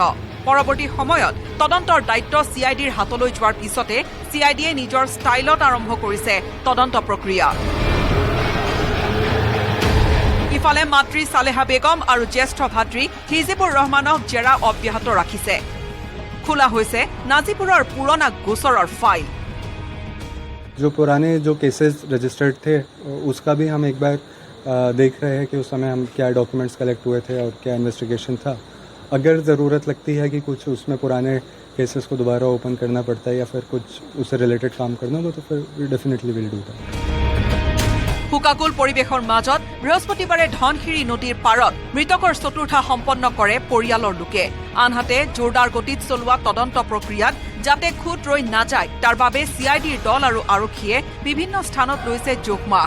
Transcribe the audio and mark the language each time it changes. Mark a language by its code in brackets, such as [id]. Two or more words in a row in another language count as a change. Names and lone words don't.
[as] পৰৱৰ্তী সময়ত তদন্তৰ দায়িত্ব CIDৰ হাতলৈ যোৱাৰ পিছতে CIDয়ে নিজৰ ষ্টাইলত আৰম্ভ কৰিছে তদন্ত প্ৰক্ৰিয়া। ইফালে মাতৃ সালেহা বেগম আৰু জ্যেষ্ঠ ভাতৃ হিজিবুৰ ৰহমানক জেৰা অব্যাহত ৰাখিছে। খোলা হৈছে নাজিপুৰৰ পুৰণা গোচৰৰ ফাইল। [hi] जो पुराने जो [en] cases registered [hi] थे उसका भी हम एक बार देख रहे हैं कि उस समय हम क्या [en] documents collect [hi] हुए थे और क्या इन्वेस्टिगेशन था। अगर ज़रूरत लगती है कि कुछ उसमें पुराने केसेस को दोबारा ओपन करना पड़ता है या फिर कुछ उससे रिलेटेड काम करना हो तो फिर [en] definitely will do that. [as] হুকাকুল পৰিৱেশৰ মাজত বৃহস্পতিবাৰে ধনশিৰি নদীৰ পাৰত মৃতকৰ চতুৰ্থা সম্পন্ন কৰে পৰিয়ালৰ লোকে। আনহাতে জোৰদাৰ গতিত চলোৱা তদন্ত প্ৰক্ৰিয়াত যাতে খুঁত ৰৈ নাযায় তাৰ বাবে CIDৰ দল আৰু আৰক্ষীয়ে বিভিন্ন স্থানত লৈছে জোখমাখ।